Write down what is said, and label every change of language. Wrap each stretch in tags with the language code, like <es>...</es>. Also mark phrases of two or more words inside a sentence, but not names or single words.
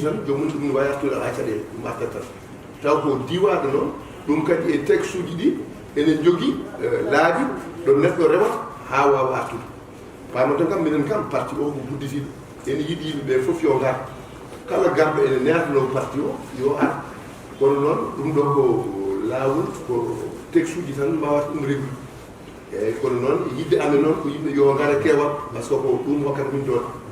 <ff>tan jomum ɗum ne wawi artude ala caɗele ɗum artat tan taw ko diwaɗo noon ɗum kadi e texte uji ɗi enen jogui laabi ɗo neɗɗo rewata ha wawa artude pamaton kam minen kam parti o ko gudditiɗo ene yiiɗi yimɓeɓe foof yo gar kala garɗo ene neatano parti o yo ar kono noon ɗum ɗo ko laawol ko texte uji tan mbawata ɗum réglu eyyi kono noon yidde amen noon ko yimɓe yo gara keewal</ff> <fr>par ce que</fr> <ff>ko ɗum hokkata min doon</ff>